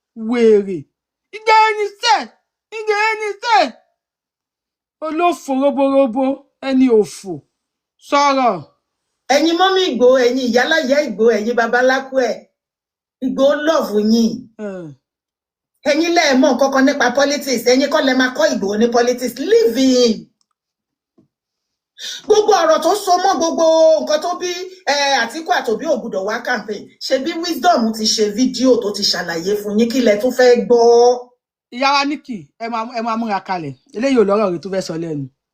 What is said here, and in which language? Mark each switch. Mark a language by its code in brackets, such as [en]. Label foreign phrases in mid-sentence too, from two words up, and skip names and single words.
[yo] Wèrè. Ǹjẹ́ ó ní sẹ́, ǹjẹ́ ó ní sẹ́. Olófò roborobo, ẹni òfò. Sọ̀rọ̀. Ẹ̀yin mọ́mí Ìgbòho, ẹ̀yin ìyáláyà Ìgbòho, ẹ̀yin babaláku ẹ̀. Ìgbòho love yín. Eh. Ẹ̀yin lẹ mọ̀ nǹkan kan nípa politics, ẹ̀yin kọ́ lẹ máa kọ́ Ìgbòho ní politics. [en] Leave him. [yo] Gbogbo ọ̀rọ̀ tó so mọ́ gbogbo nǹkan tó bí, eh, Àtíkù àti Obi ò gbọdọ̀ wá campaign. Ṣebí Wisdom ti ṣe fídíò tó ti ṣàlàyé fún yín, kí lẹ tún fẹ́ gbọ́? Ìyá wa Nikki, ẹ máa, ẹ máa múra kalẹ̀. Eléyìí ò lọ́rọ̀ rẹ̀ tó fẹ́ sọ lẹ́nu.